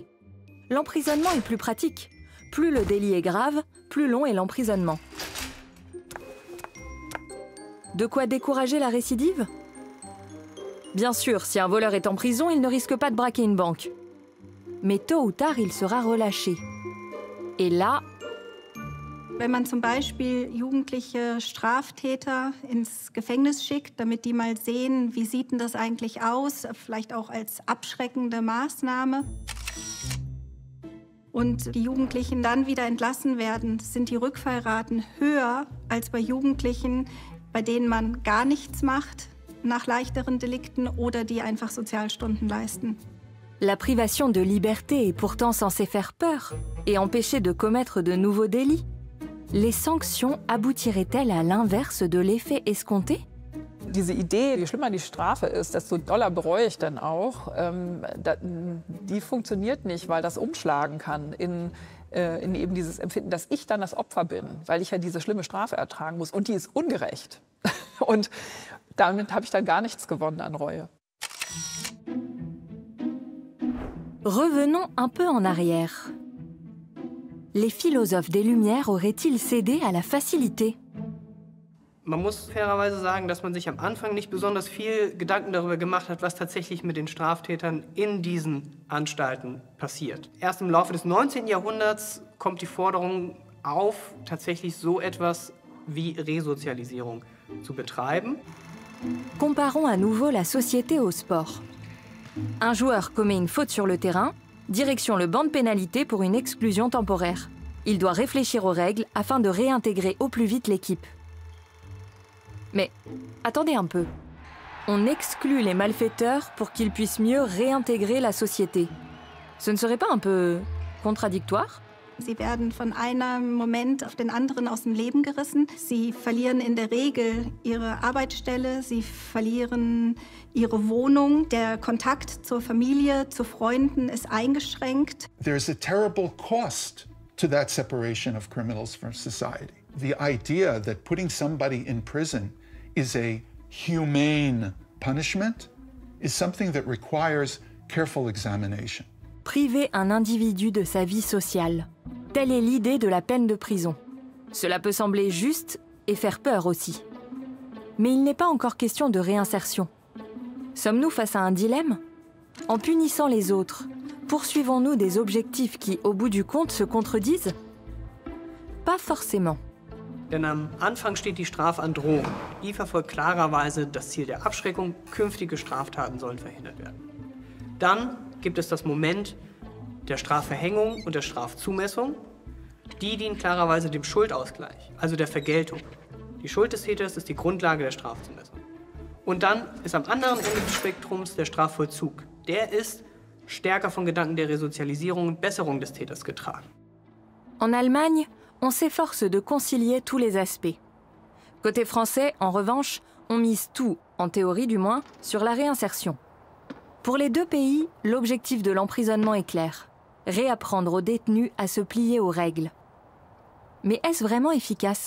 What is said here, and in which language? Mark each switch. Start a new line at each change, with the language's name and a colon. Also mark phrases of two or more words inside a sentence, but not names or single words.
French: L'emprisonnement est plus pratique. Plus le délit est grave, plus long est l'emprisonnement. De quoi décourager la récidive? Bien sûr, si un voleur est en prison, il ne risque pas de braquer une banque. Mais tôt ou tard, il sera relâché. Et là,
German: wenn man zum Beispiel jugendliche Straftäter ins Gefängnis schickt, damit die mal sehen, wie sieht denn das eigentlich aus, vielleicht auch als abschreckende Maßnahme. Und die Jugendlichen dann wieder entlassen werden, sind die Rückfallraten höher als bei Jugendlichen, bei denen man gar nichts macht nach leichteren Delikten oder die einfach Sozialstunden leisten.
French: la privation de liberté est pourtant censée faire peur et empêcher de commettre de nouveaux délits. Les sanctions aboutiraient-elles à l'inverse de l'effet escompté?
German: Diese Idee, je schlimmer die Strafe ist, desto doller bereue ich dann auch, die funktioniert nicht, weil das umschlagen kann in eben dieses Empfinden, dass ich dann das Opfer bin, weil ich ja diese schlimme Strafe ertragen muss. Und die ist ungerecht. Und damit habe ich dann gar nichts gewonnen an Reue.
French: Revenons un peu en arrière. Les philosophes des Lumières auraient-ils cédé à la facilité?
German: Man muss fairerweise sagen, dass man sich am Anfang nicht besonders viel Gedanken darüber gemacht hat, was tatsächlich mit den Straftätern in diesen Anstalten passiert. Erst im Laufe des 19. Jahrhunderts kommt die Forderung auf, tatsächlich so etwas wie Resozialisierung zu betreiben.
French: Comparons à nouveau la société au sport. Un joueur commet une faute sur le terrain, direction le banc de pénalité pour une exclusion temporaire. Il doit réfléchir aux règles afin de réintégrer au plus vite l'équipe. Mais attendez un peu. On exclut les malfaiteurs pour qu'ils puissent mieux réintégrer la société. Ce ne serait pas un peu contradictoire?
German: Sie werden von einem Moment auf den anderen aus dem Leben gerissen. Sie verlieren in der Regel ihre Arbeitsstelle, sie verlieren ihre Wohnung. Der Kontakt zur Familie, zu Freunden ist eingeschränkt.
English: There's a terrible cost to that separation of criminals from society. The idea that putting somebody in prison is a humane punishment is something that requires careful examination.
French: Priver un individu de sa vie sociale. Telle est l'idée de la peine de prison. Cela peut sembler juste et faire peur aussi. Mais il n'est pas encore question de réinsertion. Sommes-nous face à un dilemme? En punissant les autres, poursuivons-nous des objectifs qui, au bout du compte, se contredisent? Pas forcément.
German: Denn am Anfang steht die Strafandrohung. Die verfolgt klarerweise das Ziel der Abschreckung, künftige Straftaten sollen verhindert werden. Dann gibt es das Moment der Strafverhängung und der Strafzumessung. Die dienen klarerweise dem Schuldausgleich, also der Vergeltung. Die Schuld des Täters ist die Grundlage der Strafzumessung. Und dann ist am anderen Ende des Spektrums der Strafvollzug. Der ist stärker von Gedanken der Resozialisierung und Besserung des Täters getragen.
French: En Allemagne, on s'efforce de concilier tous les aspects. Côté français, en revanche, on mise tout, en théorie du moins, sur la réinsertion. Pour les deux pays, l'objectif de l'emprisonnement est clair. Réapprendre aux détenus à se plier aux règles. Mais est-ce vraiment efficace?